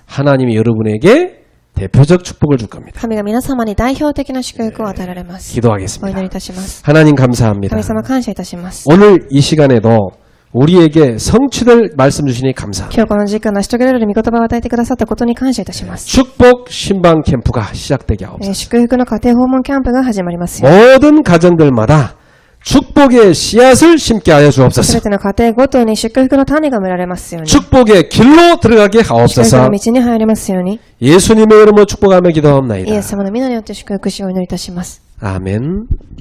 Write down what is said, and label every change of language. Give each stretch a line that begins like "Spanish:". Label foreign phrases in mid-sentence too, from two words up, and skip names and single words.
Korean: 하나님이 여러분에게 대표적 축복을 줄 겁니다.
Japanese: 神が皆様に代表的な祝福を与えられます。お祈り
Korean: 기도하겠습니다.
Japanese: いたします。
Korean: 하나님 감사합니다.
Japanese: 神様感謝いたします。
Korean: 오늘 이 시간에도 우리에게 성취될 말씀 주시니 감사합니다.
Japanese: 今日この時間成し遂げられる御言葉を与えてくださったことに感謝いたします。
Korean: 축복 신방 캠프가 시작되게 하옵소서.
Japanese: 祝福の家庭訪問キャンプが始まりますよ。
Korean: 모든 가정들마다 축복의 씨앗을 심게 하여
Japanese: すべ
Korean: 주옵소서.
Japanese: ての家庭ごとに祝福の種が植えられますように。
Korean: 축복의 길로 들어가게
Japanese: 祝福
Korean: 하옵소서.
Japanese: の道に入りますように。
Korean: 예수님의 이름으로 축복하며
Japanese: イエ
Korean: 기도합니다.
Japanese: ス様の皆によって祝福しをお祈りいたします。
Korean: 아멘.